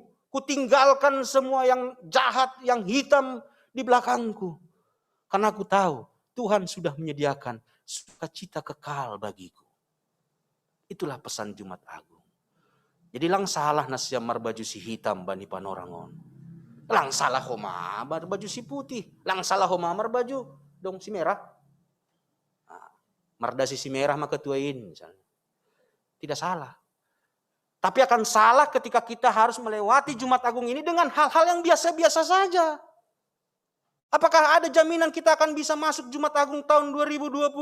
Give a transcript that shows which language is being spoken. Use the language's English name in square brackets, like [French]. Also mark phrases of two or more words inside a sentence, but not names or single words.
[Indonesian] Kutinggalkan semua yang jahat, yang hitam di belakangku. Karena aku tahu Tuhan sudah menyediakan sukacita kekal bagiku. Itulah pesan Jumat Agung. [Batak Simalungun] Jadi lang salah nasiam marbaju si hitam bani panorangon. Lang salah homa marbaju si putih. Lang salah homa marbaju dong si merah. Nah, mardasi si merah maka tuain misalnya. [Indonesian] Tidak salah. Tapi akan salah ketika kita harus melewati Jumat Agung ini dengan hal-hal yang biasa-biasa saja. Apakah ada jaminan kita akan bisa masuk Jumat Agung tahun 2022?